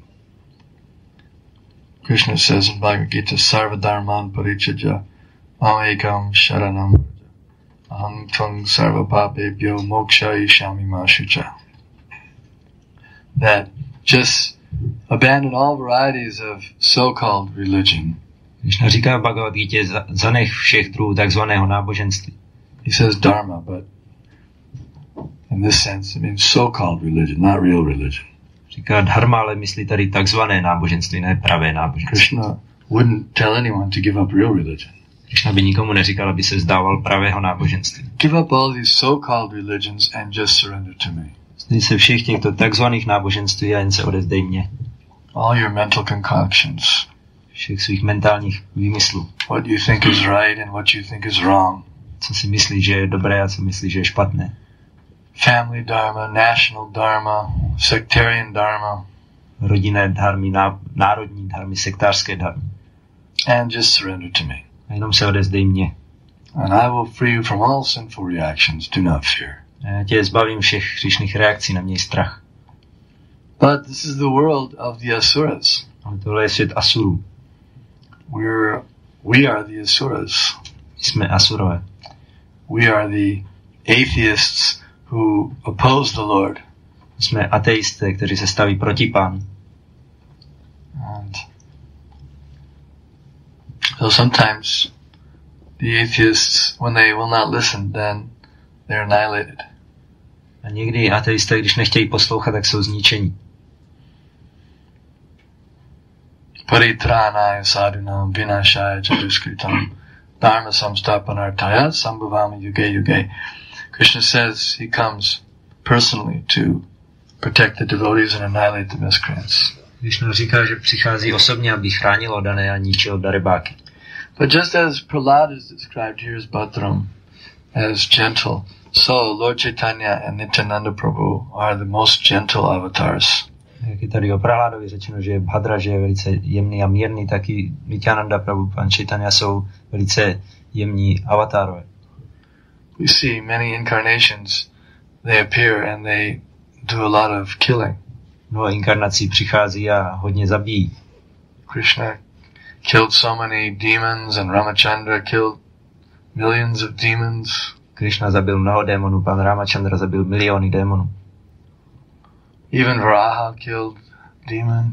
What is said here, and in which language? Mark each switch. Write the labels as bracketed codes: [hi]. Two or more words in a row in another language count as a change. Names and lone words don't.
[en] Krishna says in Bhagavad Gita, [sa] Sarva dharman parichaja mamekam sharanam aham tvang sarva papebhyo mokshayishami ma shucha. [en] that just abandon all varieties of so-called religion. [cs] Krishna říká v Bhagavad Gita, zanech všech druhů takzvaného náboženství. [en] He says dharma, but in this sense it means so-called religion, not real religion. [cs] Říká dharma, ale myslí tady takzvané náboženství, ne pravé náboženství. [en] Krishna wouldn't tell anyone to give up real religion. [cs] Krishna by nikomu neříkal, aby se vzdával pravého náboženství. [en] Give up all these so-called religions and just surrender to me. [cs] Vzdej se všech těchto takzvaných náboženství a jen se odezdej mně. [en] All your mental concoctions. [cs] Všech svých mentálních výmyslů. [en] What you think is right and what you think is wrong. [cs] Co si myslí, že je dobré a co myslí, že je špatné. [en] Family dharma, national dharma, sectarian dharma. [cs] Rodinné dharmy, národní dharmy, sektářské dharmy. [en] And just surrender to me. [cs] A jenom se odezdej mně. [en] And I will free you from all sinful reactions. Do not fear. [cs] A já tě zbavím všech hříšných reakcí, neměj strach. [en] But this is the world of the asuras. [cs] Ale tohle je svět asurů. [en] We are the asuras. [cs] Jsme asurové. [en] We are the atheists who oppose the Lord. [cs] Jsme ateisté, kteří se staví proti Pánu. [en] And so sometimes the atheists, when they will not listen, then they're annihilated. [cs] A někdy ateisté, když nechtějí poslouchat, tak jsou zničení. [sa] Paritranaya sadhunam vinashaya chaduskritam dharma samstapanartaya sambhavami yuge yuge. [en] Krishna says he comes personally to protect the devotees and annihilate the miscreants. [cs] Krishna říká, že přichází osobně, aby chránil oddané a ničil darebáky. [en] But just as Prahlad is described here as Bhadram, as gentle, so Lord Chaitanya and Nityananda Prabhu are the most gentle avatars. [cs] Jak je tady o Prahládovi řečeno, že je Bhadra, že je velice jemný a mírný, tak i Nityananda Prabhu, Pan Chaitanya jsou velice jemní avatárové. [en] We see many incarnations, they appear and they do a lot of killing. [cs] Mnoho inkarnací přichází a hodně zabíjí. [en] Krishna killed so many demons and Ramachandra killed millions of demons. [cs] Krishna zabil mnoho démonů, pan Ramachandra zabil miliony démonů. [en] Even Varaha killed demon.